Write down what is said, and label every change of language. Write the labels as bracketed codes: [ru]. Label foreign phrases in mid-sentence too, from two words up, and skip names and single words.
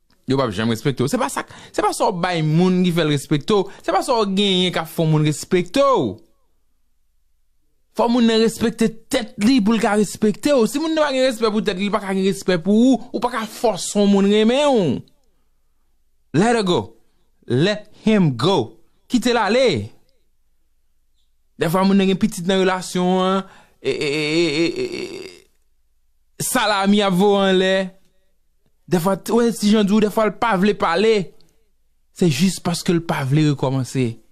[ht] Yo pa janm respekte ou. Se pa sa, se pa sa ou bay moun ki fè l respekte ou. Se pa sa ou genyen ka fè moun respekte ou. Fò moun nan respekte tèt li pou l ka respekte ou. Si moun nan pa gen respè pou tèt li, pa ka gen respè pou ou. Ou pa ka fòs moun renmen ou. [en] Let her go. Let him go. [ht] Kite l ale. De fwa moun nan gen pitit nan relasyon, an. E, e, e, e, e, e, salami ap vo an lè. De fwa, t-, wè, Ti Jan di, de fwa l pa vle pale. Se jis paske l pa vle rekòmanse.